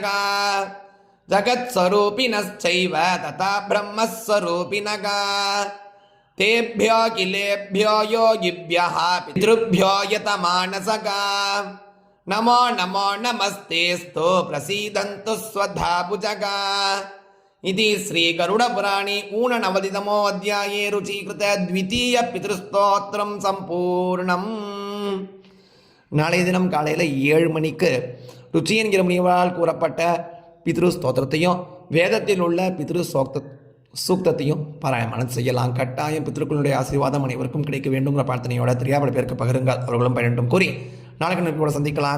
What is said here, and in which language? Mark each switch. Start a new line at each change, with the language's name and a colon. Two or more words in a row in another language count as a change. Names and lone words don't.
Sanskrit: जगत्स्वरूपिणश्चैव तथा ब्रह्मस्वरूपिणः तेभ्यो किलेभ्यो योगिभ्यः पितृभ्यो यतमानसः नमो नमो नमस्तेस्तु प्रसीदन्तु स्वधा भुजः इति श्री गरुडपुराणे ऊननवतितमो अध्याये रुचीकृत द्वितीय पितृस्तोत्रं सम्पूर्णम्.
Tamil: நாளைய தினம் காலையில் 7 மணிக்கு ருச்சி என்கிற முனிவரால் கூறப்பட்ட பித்ரு ஸ்தோத்திரத்தையும் வேதத்தில் உள்ள பித்ரு சூக்தத்தையும் பாராயணம் செய்யலாம். கட்டாயம் பித்ருக்களுடைய ஆசீர்வாதம் அனைவருக்கும் கிடைக்க வேண்டுங்கிற பிரார்த்தனையோட தெரியாத பேருக்கு பகிருங்கள், அவர்களும் பயனும் கூறி நாளைக்கு நம்பிக்கையோட சந்திக்கலாம்.